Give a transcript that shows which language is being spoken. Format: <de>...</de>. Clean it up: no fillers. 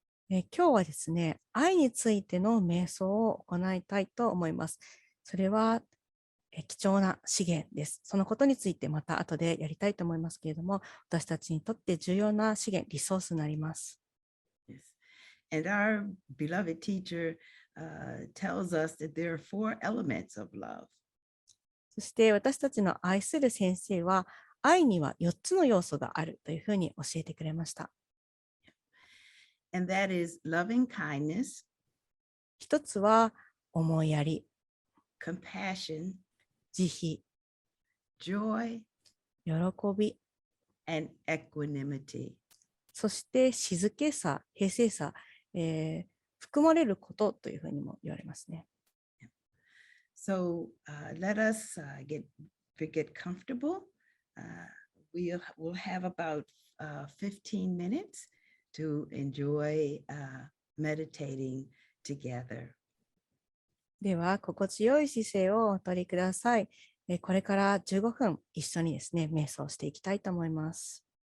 <ja>今日はですね、愛についての瞑想を行いたいと思います。それは貴重な資源です。そのことについてまた後でやりたいと思いますけれども、私たちにとって重要な資源、リソースになります。</ja> <en>Yes. And our beloved teacher, tells us that there are 4 elements of love.</en> <ja>そして私たちの愛する先生は、愛には4つの要素があるというふうに教えてくれました。</ja> <en>And that is loving kindness,</en> <ja>一つは思いやり、</ja> <en>compassion,</en> <ja>慈</ja> <en>joy,</en> <ja>悲、喜び、</ja> <en>and equanimity.</en> <ja>そして静けさ、平静さ、含まれることというふうにも言われますね。</ja> <en>So let us get comfortable. We'll have about 15 minutes to enjoy meditating together.</en> <ja>では、心地よい姿勢をお取りください。これから15分一緒にですね、瞑想していきたいと思います。</ja>